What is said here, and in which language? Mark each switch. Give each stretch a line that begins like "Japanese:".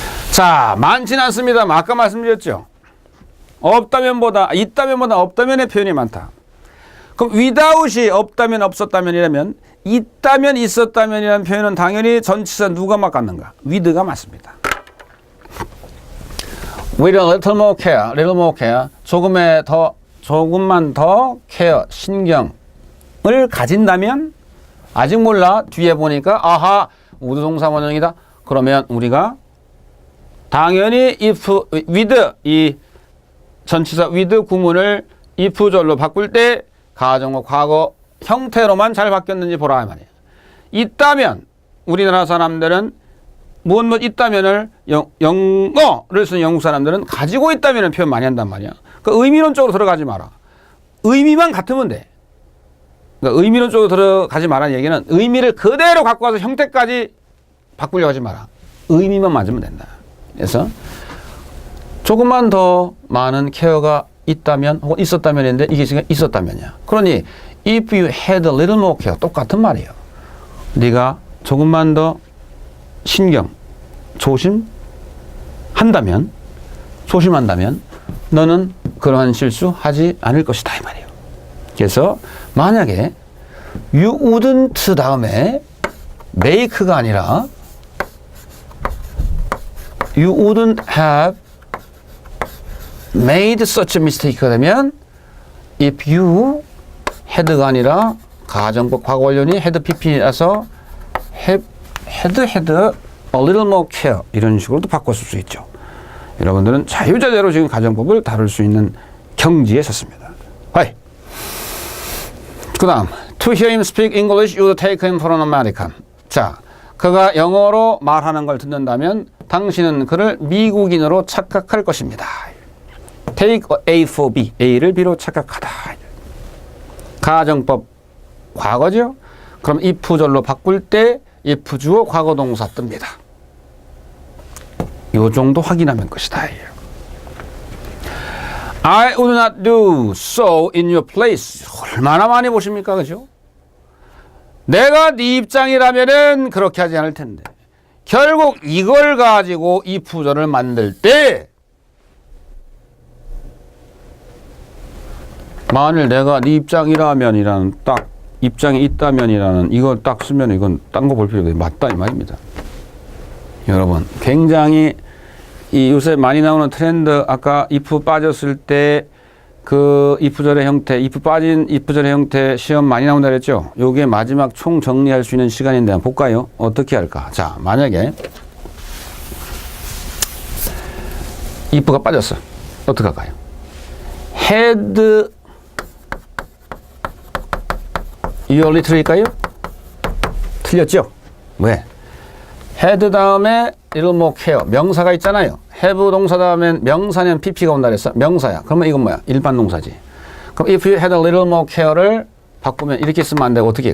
Korean: 자, 많지는 않습니다만 아까 말씀드렸죠. 없다면보다 있다면보다 없다면의 표현이 많다. 그럼 without이 없다면 없었다면이라면 있다면 있었다면이라는 표현은 당연히 전치사 누가 맞겠는가? with가 맞습니다.
English: with a little more care, little more care,
Korean: 조금만 더
English: care,
Korean: 신경을 가진다면 아직 몰라. 뒤에 보니까 아하 우두동사 원형이다. 그러면 우리가 당연히 if, with 이 전치사 with 구문을 if절로 바꿀 때 가정어 과거 형태로만 잘 바뀌었는지 보라 이 말이에요. 있다면 우리나라 사람들은 무엇 있다면을 영어를 쓰는 영국 사람들은 가지고 있다면 표현 많이 한단 말이야. 그러니까 의미론적으로 들어가지 마라. 의미만 같으면 돼. 그러니까 의미론적으로 들어가지 마라는 얘기는 의미를 그대로 갖고 와서 형태까지 바꾸려고 하지 마라. 의미만 맞으면 된다. 그래서 조금만 더 많은 케어가 있다면 혹은 있었다면인데 이게 지금 있었다면이야. 그러니
English: if you had a little more care
Korean: 똑같은 말이에요. 네가 조금만 더 신경, 조심한다면 조심한다면 너는 그러한 실수하지 않을 것이다 이 말이에요. 그래서 만약에 you wouldn't 다음에 make가 아니라
English: you wouldn't have made such a mistake
Korean: 가 되면 if you had가 아니라 가정법 과거 완료니 had pp라서 had a little more care 이런 식으로도 바꿨을 수 있죠. 여러분들은 자유자재로 지금 가정법을 다룰 수 있는 경지에 섰습니다.
English: 그 다음 to hear him speak English you would take him for an American.
Korean: 자, 그가 영어로 말하는 걸 듣는다면 당신은 그를 미국인으로 착각할 것입니다.
English: Take A for B,
Korean: A를 B로 착각하다. 가정법 과거죠? 그럼 if절로 바꿀 때 if 주어 과거 동사 뜹니다. 이 정도 확인하면 것이다.
English: I would not do so in your place.
Korean: 얼마나 많이 보십니까? 그죠? 내가 네 입장이라면은 그렇게 하지 않을 텐데. 결국 이걸 가지고 if절을 만들 때 만일 내가 네 입장이라면이라는 딱 입장이 있다면이라는 이걸 딱 쓰면 이건 딴 거 볼 필요가 없어요. 맞다 이 말입니다. 여러분 굉장히 이 요새 많이 나오는 트렌드 아까 if 빠졌을 때 그 if절의 형태, if 빠진 if절의 형태 시험 많이 나온다 그랬죠? 요게 마지막 총 정리할 수 있는 시간인데 한번 볼까요? 어떻게 할까? 자, 만약에 if가 빠졌어. 어떻게 할까요?
English: had your little일까요?
Korean: 틀렸죠? 왜? had 다음에 little more care 명사가 있잖아요. have 동사 다음엔 명사는 pp가 온다 그랬어. 명사야. 그러면 이건 뭐야? 일반 동사지. 그럼
English: if you had a little more care
Korean: 를 바꾸면 이렇게 쓰면 안 되고 어떻게?